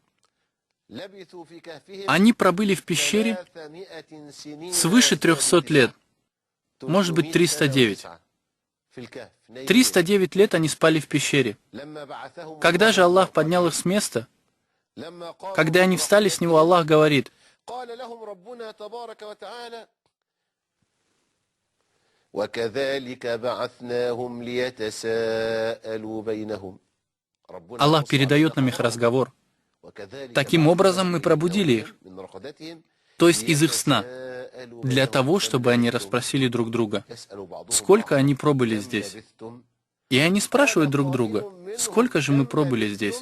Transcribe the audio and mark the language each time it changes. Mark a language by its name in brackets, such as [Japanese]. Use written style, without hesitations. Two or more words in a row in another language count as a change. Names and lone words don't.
[Russian] Они пробыли в пещере свыше 300 лет, может быть 309. 309 лет они спали в пещере. Когда же Аллах поднял их с места, когда они встали с него, Аллах говорит, [Arabic] وكذلك بعثناهم ليتساءلوا بينهم. [Russian] Аллах передает нам их разговор. Таким образом мы пробудили их, то есть из их сна, для того, чтобы они расспросили друг друга, сколько они пробыли здесь. И они спрашивают друг друга, сколько же мы пробыли здесь.